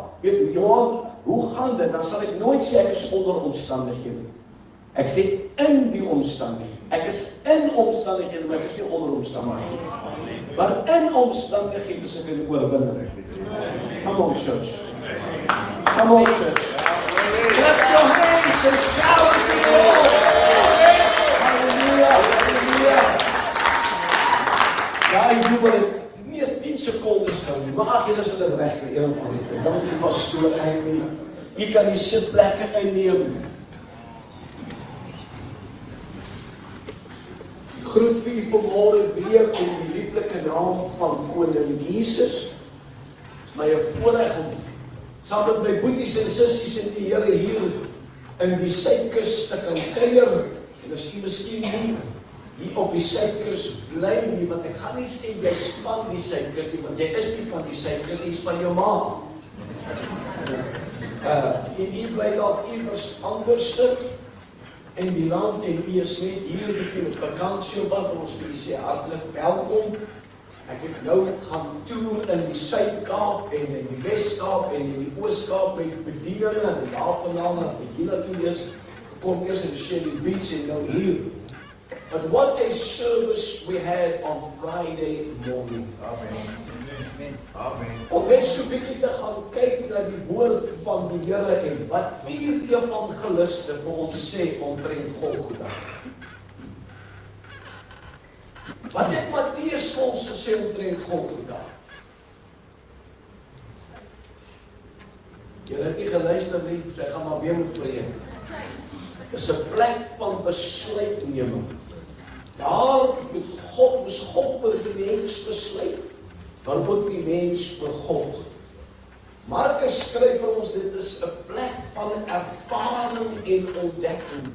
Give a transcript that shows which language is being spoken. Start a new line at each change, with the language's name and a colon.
Afrikaans: weet Johan, hoe gaan dit? Dan sal ek nooit sê ek is onder omstandighede. Ek sê in die omstandighede. Ek is in omstandighede, maar ek is nie onder omstandighede. Maar in omstandighede is ek 'n oorwinner.
English: Come on, church. Come on, church. Clap your hands and shout to the Lord. Hallelujah, hallelujah.
Afrikaans: Ja, ek jubel het nie eens 10 secondes gehou nie, maar ag, julle sal dit reg kry, eendag. Dankie pastoor Amy. Jy kan die sitplekke inneem. Groet vir u vanmôre weer in die lieflike naam van Koning Jesus. Dit is my 'n voorreg om saam met my boeties en sissies in die Here hier in die Suidkus te kan kuier. En as u miskien nie hier op die Suidkus bly nie, want ek gaan nie sê jy's van die Suidkus nie, want jy is nie van die Suidkus nie, jy's van jou ma. En u bly dalk iewers anderste in die land en u is net hier met vakansie wat ons vir u sê hartlik welkom. Ek het nou gaan toer in die Suid-Kaap en in die Wes-Kaap en in die Oos-Kaap met bedieninge en daarvandaan na die toe eers gekom eers in Shelly Beach en nou hier.
English: But what a service we had on Friday morning. Amen. Amen.
Afrikaans: Om net so 'n bietjie te gaan kyk na die woord van die Here en wat vier evangeliste vir ons sê omtrent Golgotha. Wat het Matteus vir ons gesê omtrent Golgotha? Julle het nie geluister nie, so ek gaan maar weer moet preek. Dit is 'n plek van besluitneming. Daar moes God oor die mens besluit. Maar moet die mens oor God. Markus skryf vir ons, dit is 'n plek van ervaring en ontdekking.